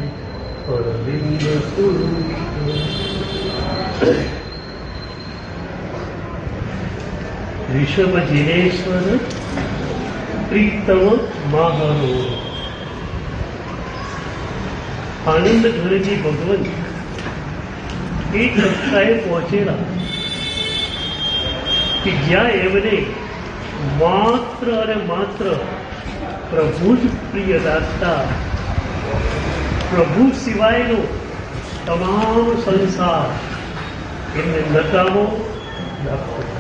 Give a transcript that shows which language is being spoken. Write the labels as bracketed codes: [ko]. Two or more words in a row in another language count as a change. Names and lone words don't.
[gu] અરવિંદસૂરીશ્વર ઋષભજિનેશ્વર પ્રીતમ મહારો આનંદ ઘરજી ભગવંત એક કક્ષાએ પહોંચેલા કે જ્યાં એમને માત્ર અને માત્ર પ્રભુ જ પ્રિય લાગતા, પ્રભુ સિવાયનો તમામ સંસાર એમને નકામો લાગતો.